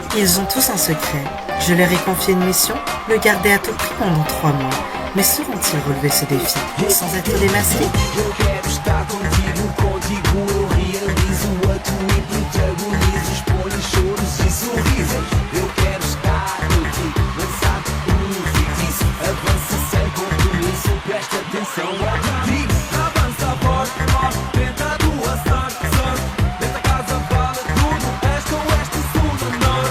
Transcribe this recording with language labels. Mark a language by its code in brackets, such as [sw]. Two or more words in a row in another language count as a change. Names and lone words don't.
[fr] Ils ont tous un secret. Je leur ai confié une mission, le garder à tout prix pendant 3 mois. Mais sauront-ils relever ce défi, sans être démasqués? [pt] Eu quero estar contigo eu realizo a tua e protagonizo, exponho choros e sorrisos. Eu quero estar contigo, lançar feitiço, avança sem compromisso, presta atenção ao que digo. Avança forte, forte, tenta a tua sorte, sorte, dentro da casa vale tudo, este oeste, sul do norte.